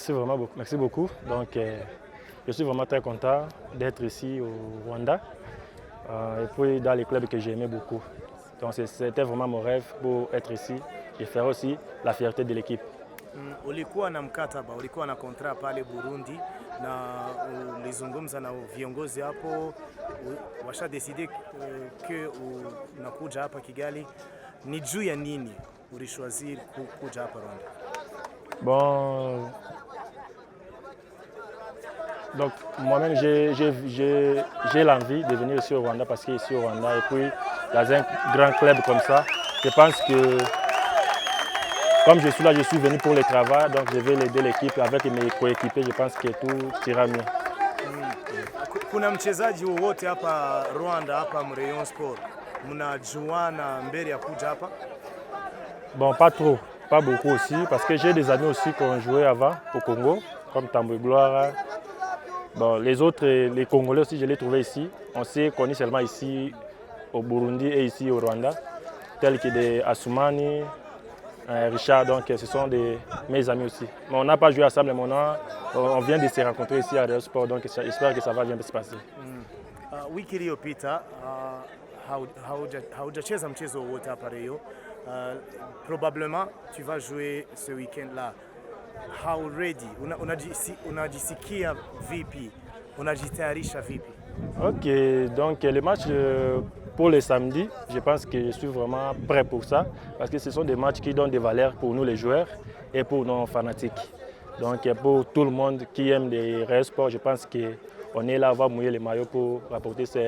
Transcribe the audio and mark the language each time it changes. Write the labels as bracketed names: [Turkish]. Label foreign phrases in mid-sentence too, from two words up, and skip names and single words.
[French] Merci vraiment beaucoup. Merci beaucoup. Donc, je suis vraiment très content d'être ici au Rwanda et puis dans les clubs que j'aimais beaucoup. Donc, c'était vraiment mon rêve pour être ici et faire aussi la fierté de l'équipe. [Swahili] Ulikuwa na mkataba, ulikuwa na kontra pale Burundi na ulizungumza na viongozi hapo, washa decide que unakuja hapa Kigali. Ni juu ya nini ulishwaziri kuja hapa Rwanda? [French] Bon, donc moi-même j'ai l'envie de venir ici au Rwanda parce qu'ici au Rwanda et puis dans un grand club comme ça, je pense que comme je suis là, je suis venu pour le travail, donc je vais aider l'équipe avec mes coéquipiers, je pense que tout ira mieux. [Swahili] Kuna mchezaji wowote hapa Rwanda, hapa Rayon Sport, mnajuana mbele ya kuja hapa? [French] Bon, pas trop, pas beaucoup aussi, parce que j'ai des amis aussi qui ont joué avant au Congo, comme Tamboué Gloire. Bon, les autres, les Congolais aussi, je les trouvés ici. On s'est connus seulement ici au Burundi et ici au Rwanda, tels que des Assoumani, Richard, donc ce sont mes amis aussi. Mais on n'a pas joué ensemble, mais on vient de se rencontrer ici à Rayon Sport, donc j'espère que ça va bien se passer. [Swahili] Wiki iliyopita haujacheza mchezo wowote hapa Rayon. [French] Probablement tu vas jouer ce week-end-là. [English] How ready? [Swahili] Unajisikia vipi? Unajitayarisha vipi? [French] Ok, donc le match pour le samedi, je pense que je suis vraiment prêt pour ça parce que ce sont des matchs qui donnent des valeurs pour nous les joueurs et pour nos fanatiques. Donc pour tout le monde qui aime les Rayon Sport, je pense qu'on est là, on va mouiller les maillots pour rapporter ces trophées.